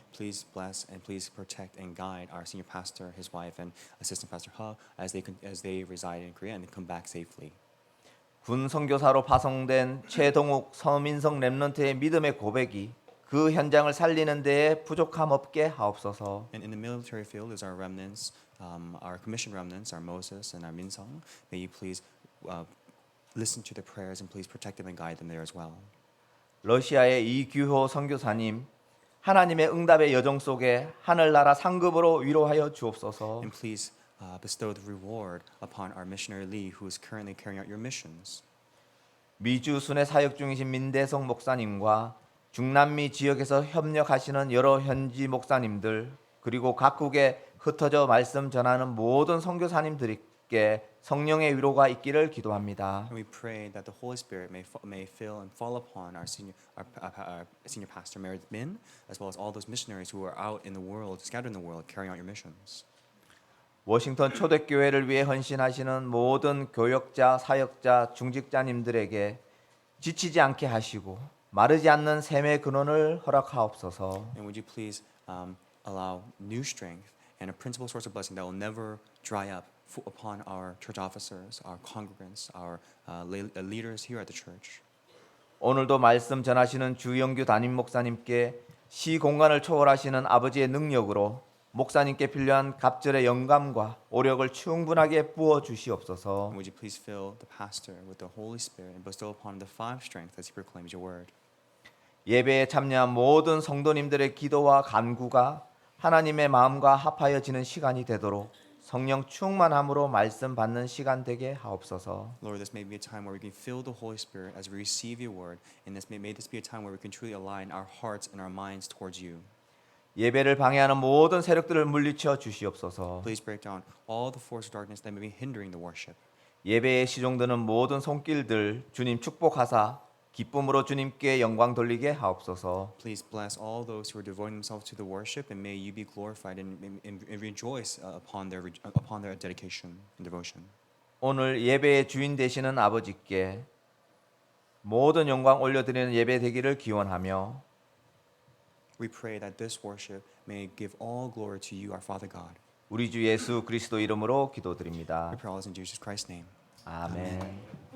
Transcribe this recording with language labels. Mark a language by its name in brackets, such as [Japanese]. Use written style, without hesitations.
[English] Please bless and please protect and guide our senior pastor, his wife, and assistant pastor Huh as they reside in Korea and come back safely. [Korean] 군 선교사로 파송된 최동욱 서민성 렘넌트의 믿음의 고백이 그 현장을 살리는 데에 부족함 없게 하옵소서. [English] And in the military field is our remnants, our commissioned remnants, our Moses and our Minsung. May you please listen to their prayers and please protect them and guide them there as well. [Korean] 러시아의 이규호 선교사님 하나님의 응답의 여정 속에 하늘나라 상급으로 위로하여 주옵소서. [English] And please bestow the reward upon our missionary Lee, who is currently carrying out your missions. [Korean] 미주 순회 사역 중이신 민대성 목사님과 중남미 지역에서 협력하시는 여러 현지 목사님들 그리고 각국에 흩어져 말씀 전하는 모든 선교사님들께 성령의 위로가 있기를 기도합니다. [English] And we pray that the Holy Spirit may fill and fall upon our senior pastor Meredith Min, as well as all those missionaries who are out in the world, scattered in the world, carrying out your missions. [Korean] 워싱턴 초대교회를 위해 헌신하시는 모든 교역자, 사역자, 중직자님들에게 지치지 않게 하시고 마르지 않는 샘의 근원을 허락하옵소서. [English] And would you please allow new strength and a principal source of blessing that will never dry up upon our church officers, our congregants, our leaders here at the church. [Korean] 오늘도 말씀 전하시는 주영규 담임 목사님께 시 공간을 초월하시는 아버지의 능력으로 목사님께 필요한 갑절의 영감과 오력을 충분하게 부어 주시옵소서. [English] And would you please fill the pastor with the Holy Spirit and bestow upon him the five strength as he proclaims your word. [Korean] 예배에 참여한 모든 성도님들의 기도와 간구가 하나님의 마음과 합하여지는 시간이 되도록 성령 충만함으로 말씀 받는 시간 되게 하옵소서. [English] Lord, this may be a time where we can feel the Holy Spirit as we receive your word, and may this be a time where we can truly align our hearts and our minds towards you. [Korean] 예배를 방해하는 모든 세력들을 물리쳐 주시옵소서. [English] Please break down all the force of darkness that may be hindering the worship. [Korean] 예배에 시종드는 모든 손길들 주님 축복하사 기쁨으로 주님께 영광 돌리게 하옵소서. [English] Please bless all those who are devoting themselves to the worship, and may you be glorified and rejoice upon their dedication and devotion. [Korean] 오늘 예배의 주인 되시는 아버지께 모든 영광 올려드리는 예배 되기를 기원하며 [English] We pray that this worship may give all glory to you, our Father God. [Korean] 우리 주 예수 그리스도 이름으로 기도드립니다. [English] We pray all this in Jesus Christ's name. [Korean] 아멘.